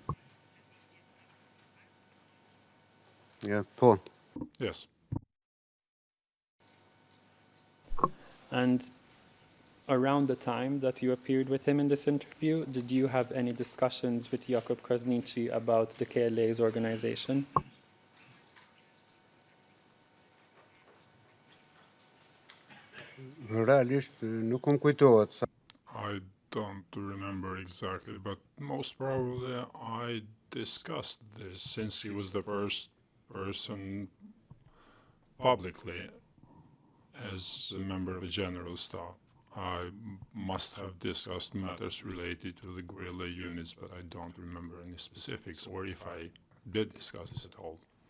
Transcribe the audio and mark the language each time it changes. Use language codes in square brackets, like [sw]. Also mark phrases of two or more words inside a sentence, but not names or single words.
[en] Yeah, Paul. Yes. And around the time that you appeared with him in this interview, did you have any discussions with Jakub Krasniqi about the KLA's organization? [sq] Realisht nuk më kujtohet sa [en] I don't remember exactly, but most probably I discussed this since he was the first person publicly as a member of the general staff. I must have discussed matters related to the guerrilla units, but I don't remember any specifics, or if I did discuss this at all.